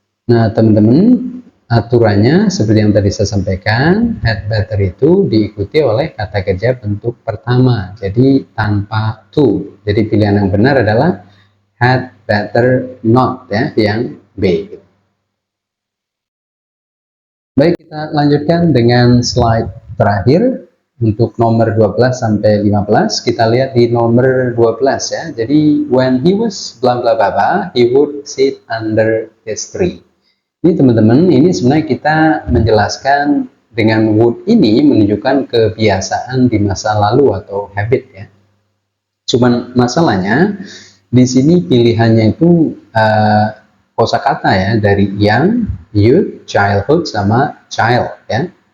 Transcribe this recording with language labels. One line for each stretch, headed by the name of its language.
Indonesian: Nah, teman-teman, aturannya seperti yang tadi saya sampaikan, had better itu diikuti oleh kata kerja bentuk pertama, jadi tanpa to. Jadi pilihan yang benar adalah had better not ya, yang B. Baik, kita lanjutkan dengan slide terakhir untuk nomor 12 sampai 15. Kita lihat di nomor 12 ya.
English: Jadi when he was bla bla bla bla, he would sit under his tree.
Indonesian: Ini teman-teman, ini sebenarnya kita menjelaskan dengan would ini menunjukkan kebiasaan di masa lalu atau habit ya. Cuman masalahnya di sini pilihannya itu kosakata ya, dari young, youth, childhood sama child ya.